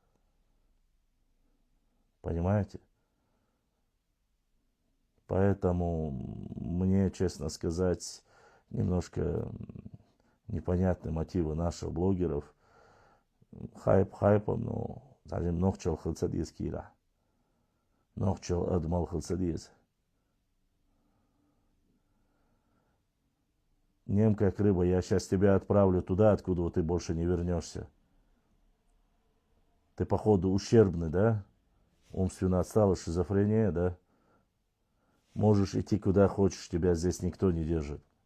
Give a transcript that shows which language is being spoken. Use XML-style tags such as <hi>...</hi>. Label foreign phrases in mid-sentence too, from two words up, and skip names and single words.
<ru>Понимаете? Поэтому мне, честно сказать, немножко непонятны мотивы наших блогеров. Хайп хайпом, но</ru> <ce>зарим нохчал хылцадиз кира. Нохчал адмал хылцадиз.</ce> <ru>Нем как рыба, я сейчас тебя отправлю туда, откуда ты больше не вернешься. Ты, походу, ущербный, да? Умственно отсталый, шизофрения, да? Можешь идти куда хочешь, тебя здесь никто не держит.</ru>